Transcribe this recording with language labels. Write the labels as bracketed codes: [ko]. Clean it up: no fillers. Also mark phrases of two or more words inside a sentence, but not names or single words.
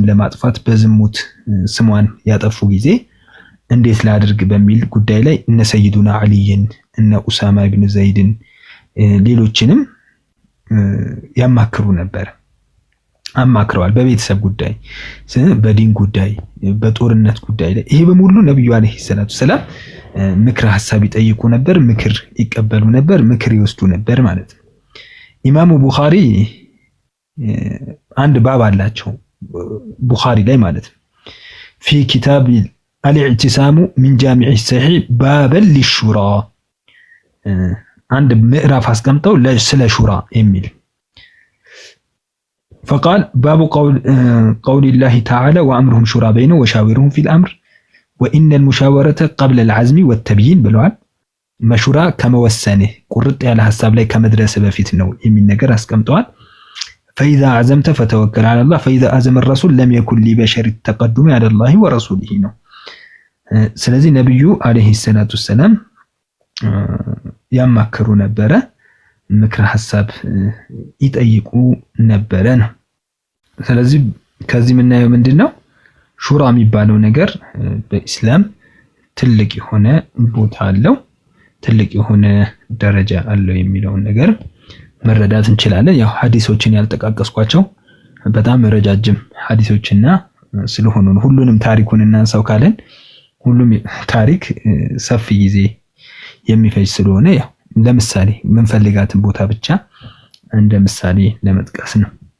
[am] ለማጥፋት በዝሙት ስሟን ያጠፉ ጊዜ እንዴት ላድርግ በሚል ጉዳይ ላይ እነ ሰይዱና አልይን እነ ኡሳማ ኢብኑ ዘይድን ሌሎችንም ያማክሩ ነበር። አማክረዋል። በቤተሰብ ጉዳይ፣ በዲን ጉዳይ፣ በጦርነት ጉዳይ ላይ ይሄ በሙሉ ነብዩ [ar] عليه الصلاة السلام [am] ምክር ሐሳብ ይጠይቁ ነበር፣ ምክር ይቀበሉ ነበር፣ ምክር ይወስዱ ነበር ማለት ነው። ኢማሙ ቡኻሪ አንድ ባብ አላቸው ቡኻሪ ላይ ማለት ነው። [ar] في كتاب الاعتصام من جامع صحيح باب الشورى [am] አንድ ምዕራፍ አስቀምጠው ስለ ሹራ የሚል [ar] فقال باب قول الله تعالى وأمرهم شورى بينهم وشاورهم في الأمر وإن المشاورة قبل العزم [am] والتبيين ብለዋል። መሹራ ከመወሰንህ ቁርጥ ያለ ሐሳብ ላይ ከመድረስ በፊት ነው የሚል ነገር አስቀምጠዋል። [ar] فإذا عزمت فتوكل على الله فإذا عزم الرسول لم يكن لبشر التقدم على الله ورسوله [am] ነው። ስለዚህ ነብዩ [ar] عليه الصلاة السلام [am] ያማከሩ ነበረ፣ ምክር ሐሳብ ይጠይቁ ነበረ ነው። ስለዚህ ከዚህ የምናየው ምንድነው? ሹራ የሚባለው ነገር በእስላም ትልቅ የሆነ ቦታ አለው፣ ትልቅ የሆነ ደረጃ አለው የሚለውን ነገር መረዳት እንችላለን። ያው ሐዲሶችን ያልጠቃቀስኳቸው በጣም ረጃጅም ሐዲሶችና ስለሆኑ ሁሉንም ታሪኩን እናንሳው ካለን ሁሉም ታሪክ ሰፊ ጊዜ የሚፈጅ ስለሆነ ያው ለምሳሌ ምንፈልጋትን ቦታ ብቻ እንደ ምሳሌ ለመጥቀስ ነው።